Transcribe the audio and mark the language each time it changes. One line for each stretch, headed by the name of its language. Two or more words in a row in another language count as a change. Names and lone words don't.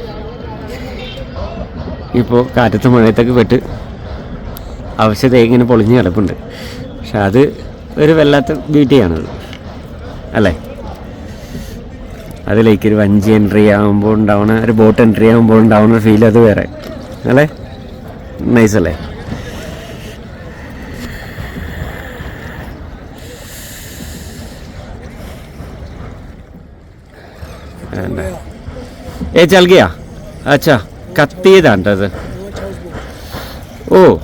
Malayalam: ഇപ്പോൾ കാറ്റത്ത് മഴയത്തൊക്കെ പെട്ട് അവശത ഇങ്ങനെ പൊളിഞ്ഞ് കിടപ്പുണ്ട്. പക്ഷെ അത് ഒരു വല്ലാത്ത ബ്യൂട്ടിയാണത് അല്ലേ. അതിലേക്ക് ഒരു വഞ്ചി എൻട്രി ആകുമ്പോൾ ഉണ്ടാവുന്ന, ഒരു
English: boat entry
Malayalam: ആകുമ്പോൾ ഉണ്ടാവുന്ന ഫീൽ അത് വേറെ അല്ലേ. നൈസല്ലേ.
Hindi: चल गया. अच्छा,
Malayalam: കത്തിയതാണ്ടത്. ഓ,